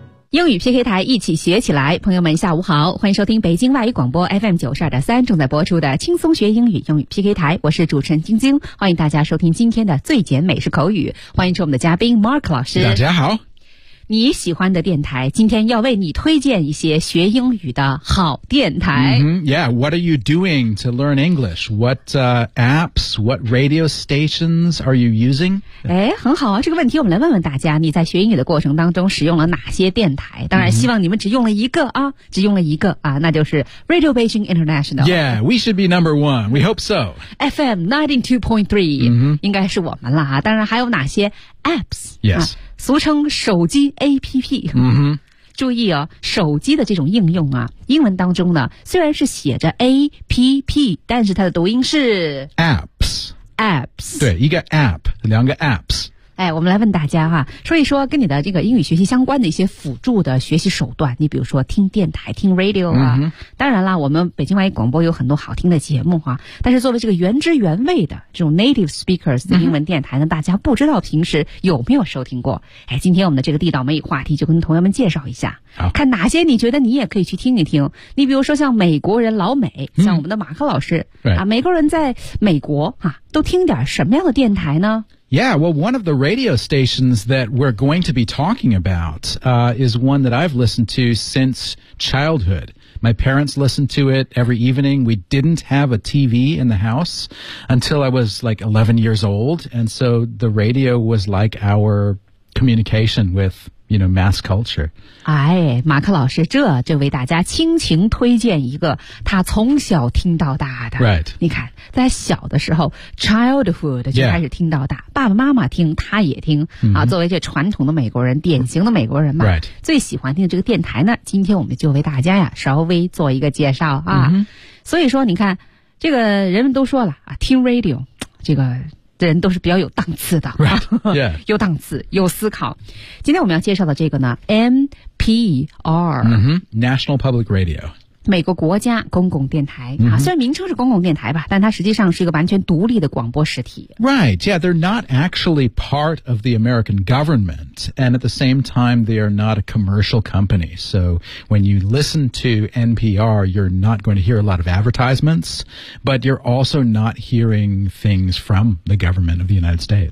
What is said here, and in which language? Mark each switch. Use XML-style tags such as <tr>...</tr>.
<zh>英语 PK 台一起学起来，朋友们下午好，欢迎收听北京外语广播 FM92.3 正在播出的轻松学英语英语 PK 台，我是主持人晶晶，欢迎大家收听今天的最简美式口语，欢迎出我们的嘉宾 Mark 老师。大家好。你喜欢的电台今天要为你推荐一些学英语的好电台。</zh> <en>Yeah, what are you doing to learn English? What apps, what radio stations are you using?</en> <zh>哎，很好啊，这个问题我们来问问大家，你在学英语的过程当中使用了哪些电台？当然希望你们只用了一个啊，只用了一个啊，那就是 Radio Beijing International.</zh> <en>Yeah, we should be number one. We hope so.</en> <zh>FM 92.3,应该是我们了啊，当然还有哪些apps,</zh> <en>yes,</en> <zh>俗称手机 APP。 Mm-hmm. 注意哦，手机的这种应用啊，英文当中呢，虽然是写着 APP, 但是它的读音是</zh> <en>apps, apps。</en> <zh>对，一个 app, 两个 apps。哎，我们来问大家哈，说一说跟你的这个英语学习相关的一些辅助的学习手段，你比如说听电台、听 radio 啊。 Mm-hmm. 当然啦，我们北京外语广播有很多好听的节目哈，但是作为这个原汁原味的这种 native speakers 的英文电台呢，大家不知道平时有没有收听过。哎，今天我们的这个地道美语话题就跟同学们介绍一下，看哪些你觉得你也可以去听一听。你比如说像美国人老美，像我们的马克老师，对啊，美国人在美国哈，都听点什么样的电台呢？</zh> <en>Yeah, well, one of the radio stations that we're going to be talking about, is one that I've listened to since childhood. My parents listened to it every evening. We didn't have a TV in the house until I was like 11 years old. And so the radio was like our communication with, you know, mass culture.</en> <zh>哎，马克老师，这就为大家倾情推荐一个他从小听到大的。</zh> <en>Right.</en> <zh>你看。在小的时候 childhood 就开始听到大、</zh> <en>yeah.</en> <zh>爸爸妈妈听他也听、 mm-hmm. 啊，作为这传统的美国人典型的美国人嘛、</zh> <en>right.</en> <zh>最喜欢听的这个电台呢，今天我们就为大家呀稍微做一个介绍啊、 mm-hmm. 所以说你看这个人们都说了啊，听 radio 这个人都是比较有档次的、</zh> <en>right. yeah.</en> <zh>有档次有思考，今天我们要介绍的这个呢 NPR、</zh> <en>mm-hmm. National Public Radio</en> <zh>美国国家公共电台、 mm-hmm. 啊，虽然名称是公共电台吧，但它实际上是一个完全独立的广播实体。</zh> <en>Right, yeah, they're not actually part of the American government, and at the same time, they are not a commercial company. So when you listen to NPR, you're not going to hear a lot of advertisements, but you're also not hearing things from the government of the United States.</en>